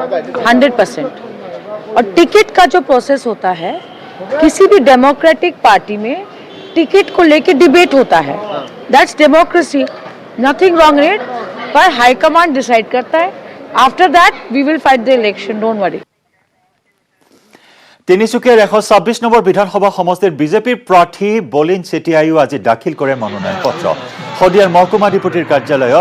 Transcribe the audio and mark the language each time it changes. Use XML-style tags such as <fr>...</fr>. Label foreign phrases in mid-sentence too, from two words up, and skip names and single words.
<hi>100% और टिकट का जो प्रोसेस होता है किसी भी</hi> <en>democratic party</en> <hi>में टिकट को लेके डिबेट होता है</hi> <en>that's democracy nothing wrong in it</en> <hi>पर हाईकमांड डिसाइड करता है</hi> <en>after that we will fight the election don't worry</en> <as>তিনিচুকীয়াৰ 126 নম্বৰ বিধানসভা সমষ্টিৰ বিজেপিৰ প্ৰাৰ্থী বলিন চেতিয়াইও আজি দাখিল কৰে মনোনয়ন পত্ৰ শদিয়াৰ মহকুমাধিপতিৰ কাৰ্যালয়ত</as>